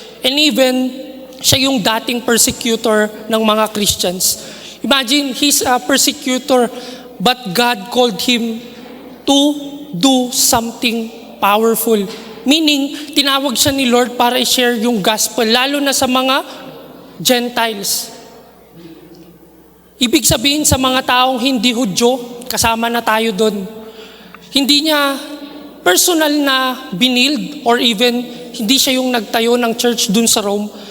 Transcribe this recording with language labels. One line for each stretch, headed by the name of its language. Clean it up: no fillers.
Filipino: And even, siya yung dating persecutor ng mga Christians.
English: Imagine, he's a persecutor, but God called him to do something powerful.
Filipino: Meaning, tinawag siya ni Lord para i-share yung gospel, lalo na sa mga Gentiles. Ibig sabihin sa mga taong hindi Hudyo, kasama na tayo doon. Hindi niya personal na binild or even hindi siya yung nagtayo ng church dun sa Rome.